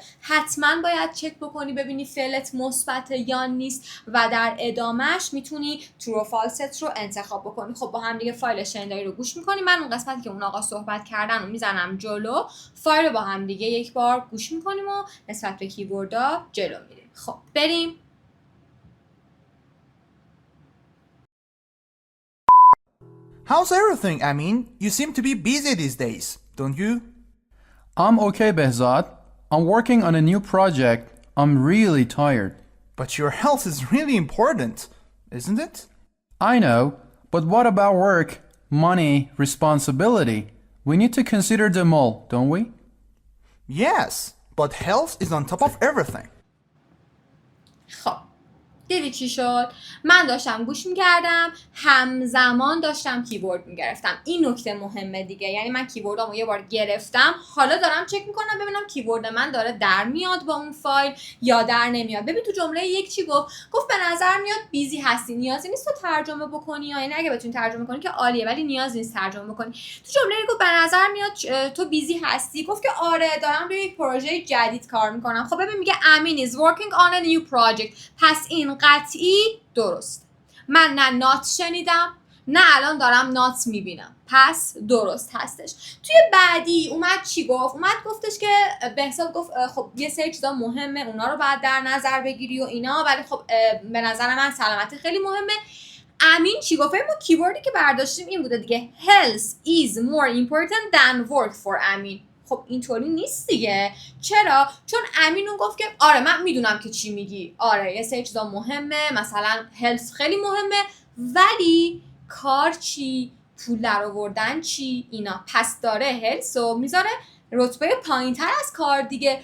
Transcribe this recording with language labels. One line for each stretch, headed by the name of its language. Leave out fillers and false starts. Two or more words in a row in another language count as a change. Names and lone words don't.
Persian: حتما باید چک بکنی ببینی فعلت مثبت یا نیست و در ادامهش میتونی true و false رو انتخاب بکنی. خب با هم دیگه فایل شنیداری رو گوش میکنی، من اون قسمتی که اون آقا صحبت کردن رو میزنم جلو، فایل رو با هم دیگه یک بار گوش میکنیم و نسبت به کیوردا جلو میریم. خب بریم.
English: How's everything, Amin? You seem to be busy these days, don't you? I'm okay, Behzad. I'm working on a new project. I'm really tired. But your health is really important, isn't it? I know, but what about work, money, responsibility? We need to consider them all, don't we? Yes, but health is on top of everything.
Persian: خب دیدی چی شد؟ من داشتم گوش میکردم همزمان داشتم کیبورد میگرفتم. این نکته مهمه دیگه، یعنی من کیبوردامو یه بار گرفتم حالا دارم چک میکنم ببینم کیبورد من داره در میاد با اون فایل یا در نمیاد. ببین تو جمله یک چی گفت به نظر میاد بیزی هستی، نیازی نیست تو ترجمه بکنی، یعنی اگه بتونی ترجمه کنی که عالیه ولی نیاز نیست ترجمه بکنی. تو جمله گفت به نظر میاد تو بیزی هستی، گفت که آره دارم روی یک پروژه جدید کار میکنم. خب ببین میگه
English: Amin is working on a new project،
Persian: پس این قطعی درست. من نه نات شنیدم نه الان دارم نات میبینم، پس درست هستش. توی بعدی اومد چی گفت؟ گفتش که بهزاد گفت خب یه سری چیزا مهمه اونا رو باید در نظر بگیری و اینا، ولی خب به نظر من سلامتی خیلی مهمه. امین چی گفت؟ ما کیوردی که برداشتیم این بوده دیگه،
English: health is more important than work for امین.
Persian: خب اینطوری نیست دیگه. چرا؟ چون امین اون گفت که آره من میدونم که چی میگی، آره یه سری چیزا مهمه، مثلا هلس خیلی مهمه، ولی کار چی؟ پول در آوردن چی؟ اینا. پس داره هلس رو میذاره رتبه پایین‌تر از کار دیگه.